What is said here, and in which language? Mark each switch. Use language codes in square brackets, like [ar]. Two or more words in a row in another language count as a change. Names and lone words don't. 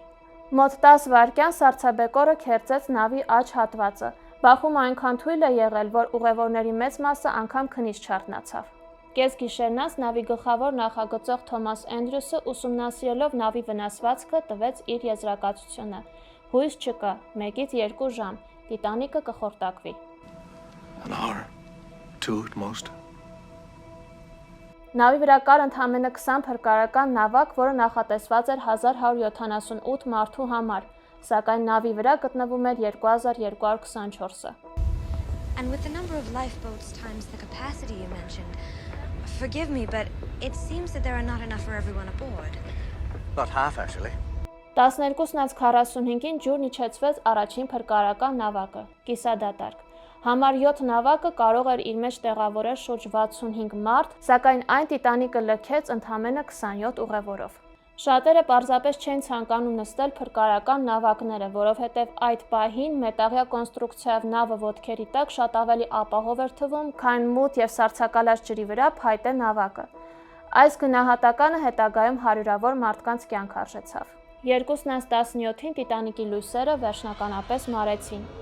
[hy] Մոտ 10 վայրկյան սառցաբեկորը քերծեց նավի աջ հատվածը։ Բախումը այնքան թույլ է եղել, որ ուղևորների մեծ մասը անգամ քնից չարթնացավ։ Կեսգիշերնաց նավի գլխավոր նախագծող Թոմաս Էնդրյուսը ուսումնասիրելով նավի վնասվածքը տվեց իր եզրակացությունը։ Հույս չկա, 1-ից 2 ժամ, Տիտանիկը կխորտակվի։ Նավի վրա կար ընդամենը 20 փրկարարական նավակ, որը նախատեսված էր 1178 մարդու համար, սակայն նավի վրա գտնվում էր 2224-ը։ [en] And with the number of lifeboats times the capacity you mentioned, forgive me, but it seems that there are not enough for everyone aboard. About half, actually. [hy] 12:45-ին ջուրն իջեցվեց առաջին փրկարարական նավակը՝ կիսադատարկ։ Համար 7 նավակը կարող էր իր մեջ տեղավորել շուրջ 65 մարդ, սակայն այն Տիտանիկը լքեց ընդամենը 27 ուղևորով։ Շատերը պարզապես չեն ցանկանում նստել փրկարարական նավակները, որովհետև այդ պահին մետաղյա կոնստրուկցիայով նավը ոտքերի տակ շատ ավելի ապահով էր թվում, քան մութ եւ սառցակալած ջրի վրա փայտե նավակը։ Այս գնահատականը հետագայում հարյուրավոր մարդկանց կյանք արժեցավ։ 2:17-ին Տիտանիկի լույսերը վերջնականապես մարեցին։